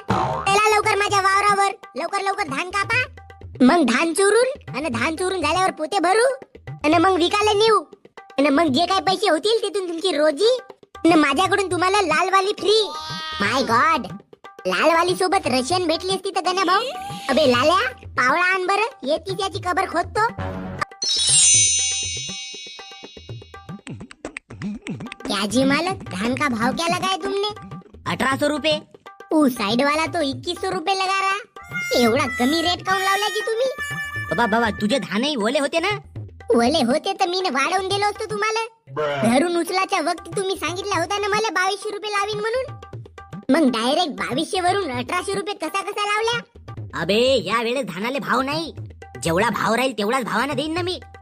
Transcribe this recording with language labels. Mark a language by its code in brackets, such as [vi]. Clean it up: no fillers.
[mr] चला लवकर माझ्या वावरावर, लवकर लवकर धान कापा. मग धान चुरून झाल्यावर पोते भरू आणि मग विकायला नेऊ. आणि मग जे काही पैसे होतील तिथून तुमची रोजी आणि माझ्याकडून तुम्हाला लालवाली फ्री. माय गॉड, लालवाली सोबत रशियन भेटली असती तर गण्या भाऊ. अबे लाल्या, पावळा आण बरं, येती त्याची कबर खोदतो. [hi] क्या जी मालक, धान का भाव क्या लगाया तुमने? [mr] 1800 रुपये. [hi] साइड वाला तो 2100 रुपये लगा रहा. [mr] एवढा कमी रेट काऊन लावला की तुम्ही? बाबा तुझे धानही ओले होते ना. ओले होते तर मी वाढवून दिलो असतो तुम्हाला. घरून उचलाच्या वक्ती तुम्ही सांगितलं होता ना मला 2200 रुपये लावीन म्हणून. मग डायरेक्ट 2200 वरून 1800 रुपये कसा लावल्या? अबे या वेळेस धानाले भाव नाही. जेवढा भाव राहील तेवढाच भावाने देईन ना मी.